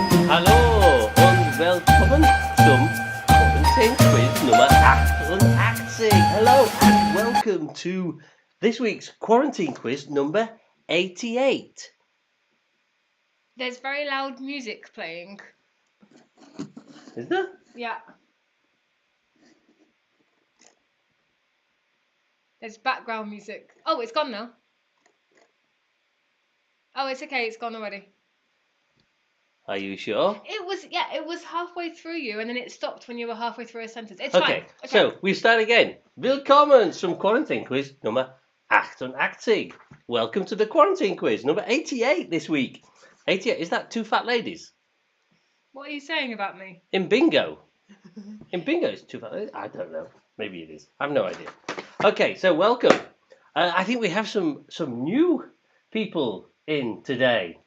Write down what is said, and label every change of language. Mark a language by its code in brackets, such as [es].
[de] Hallo und willkommen zum Quarantine Quiz Nummer 88. [en] Hello and welcome to this week's Quarantine Quiz number 88. There's very loud music playing. Is there? Yeah. There's background music. Oh, it's gone now. Oh, it's okay. It's gone already. Are you sure? It was halfway through you, and then it stopped when you were halfway through a sentence. It's Okay, fine. so we start again. [de] Willkommen zum Quarantine Quiz Nummer [en] 88. Welcome to the quarantine quiz, number 88 this week. 88, is that two fat ladies? What are you saying about me? In bingo. In bingo, it's two fat ladies? I don't know. Maybe it is. I have no idea. Okay, so welcome. I think we have some new people in today.